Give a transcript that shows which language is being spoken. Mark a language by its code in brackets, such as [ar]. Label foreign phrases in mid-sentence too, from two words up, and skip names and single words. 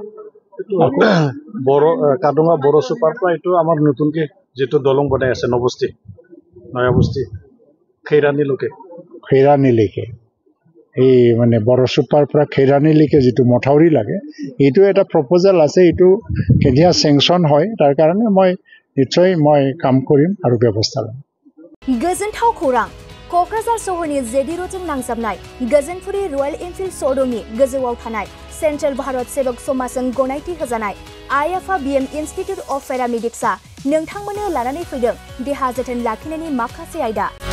[as] কাদুঙা বড়চোপাৰ পৰা এইটো আমাৰ নতুনকৈ যিটো দলং বনাই আছে নয়াবস্তি খৈৰাণীলৈকে এই মানে বড়চোপাৰ পৰা খৈৰাণীলৈকে যিটো মথাউৰি লাগে এইটো এটা প্ৰপ'জেল আছে এইটো কেতিয়া চেংচন হয় তাৰ কাৰণে মই নিশ্চয় কাম কৰিম আৰু ব্যৱস্থা ল'ম [brx] गोजोनथाव खौरां क'क्राझार सहरनि जेडि र'डजों नांजाबनाय गोजोनपुरी रयेल एनफिल्ड श'रुमनि गोजौआव थानाय सेन्ट्रेल भारत सेवक समाजजों गनायथि होजानाय आइएफआ बीएम इन्स्टिट्युट अफ पेरामेडिक्सआ नोंथांमोननो लानानै फैदों देहा जोथोन लाखिनायनि माखासे आयदा